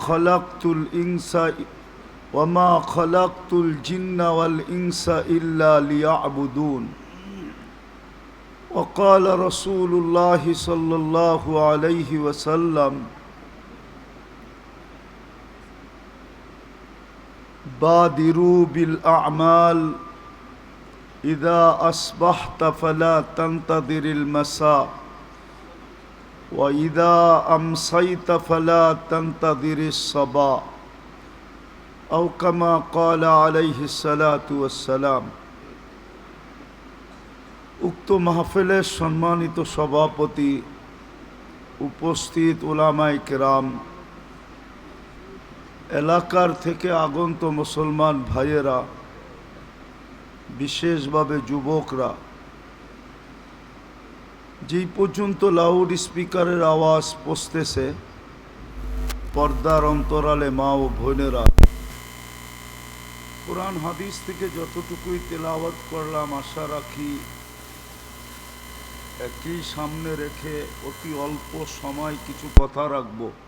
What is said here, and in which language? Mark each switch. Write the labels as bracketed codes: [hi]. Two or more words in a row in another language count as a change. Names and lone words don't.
[ar] خلقت الجن والإنس إلا ليعبدون وقال رسول الله صلى الله عليه وسلم بادروا بالأعمال إذا أصبحت فلا تنتظر المساء وإذا أمسيت فلا تنتظر الصباح أو كما قال عليه الصلاة والسلام. [bn] উক্ত মহফিলের সম্মানিত সভাপতি, উপস্থিত উলামায়ে কেরাম, এলাকার থেকে আগন্ত মুসলমান ভাইয়েরা, বিশেষভাবে যুবকরা, যেই পর্যন্ত লাউড স্পিকারের আওয়াজ পৌঁছতেছে, পর্দার অন্তরালে মা ও বোনেরা, কোরআন হাদিস থেকে যতটুকুই তেলাওয়াত করলাম আশা রাখি একই সামনে রেখে অতি অল্প সময় কিছু কথা রাখবো।